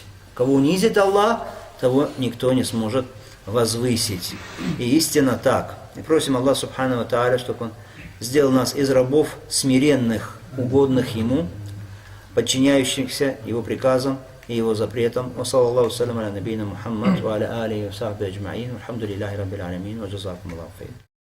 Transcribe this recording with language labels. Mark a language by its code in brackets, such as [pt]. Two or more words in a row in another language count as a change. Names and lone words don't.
[ru] Кого унизит Аллах, того никто не сможет возвысить. И истинно так. И просим [ar] الله سبحانه وتعالى, [ru] чтобы Он сделал нас из рабов смиренных, угодных Ему, подчиняющихся Его приказам и Его запретам. [ar] وصلى الله وسلم على نبينا محمد وعلى آله وصحبه أجمعين. الحمد لله رب العالمين. وجزاكم الله خير.